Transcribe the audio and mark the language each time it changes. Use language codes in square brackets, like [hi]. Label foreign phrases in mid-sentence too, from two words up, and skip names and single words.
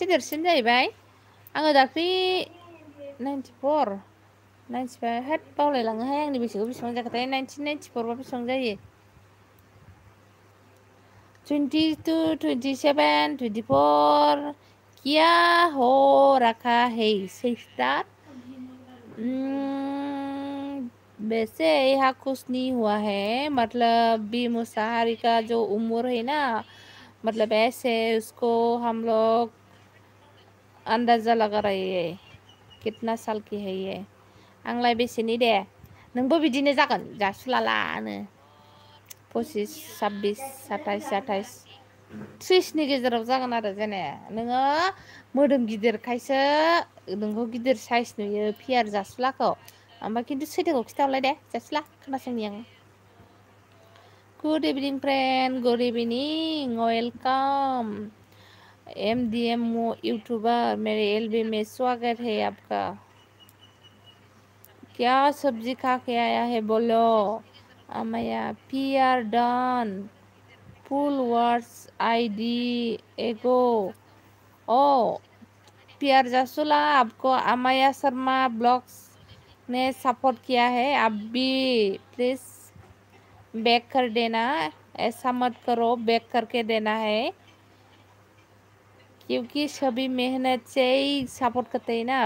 [brx] देरसिन जाहैबाय आङो दाख्लै 94 95 हेट बावलायलाङोहाय आंनि बैसोखौ बेसेबां जाखोथाय 1994 बा बेसेबां जायो [hi] 22, 27, 24 क्या हो रखा है सिस्टर? वैसे यहाँ कुछ नहीं हुआ है, मतलब बी मुसाहारी का जो उम्र है ना, मतलब ऐसे उसको हम लोग अंदाजा लगा रहे हैं कितना साल की है ये। [brx] आंलाय बेसेनि दे, नोंबो बिदिनो जागोन जासुलालानो 25, 26, 27, 28, 30नि गेजेराव जागोन आरो जेने नोङो मोदोम गिदिरखायसो नोंखौ गिदिर साइज नुयो पियार जासुलाखौ, ओमफ्राय खिन्थु सैथोखौ खिथाहरलाय दे जासुला, खोनासंनि आं। [en] good evening friend, good evening, welcome MDM यूट्यूबर, [hi] मेरे एलबी में स्वागत है आपका। क्या सब्जी खा के आया है बोलो? [en] अमाया PR done full words ID एगो। [hi] ओ PR जासुला, आपको अमाया शर्मा ब्लॉग्स ने सपोर्ट किया है, आप भी प्लीज बैक कर देना, ऐसा मत करो, बैक करके देना है, क्योंकि सभी मेहनत से ही सपोर्ट करते हैं ना।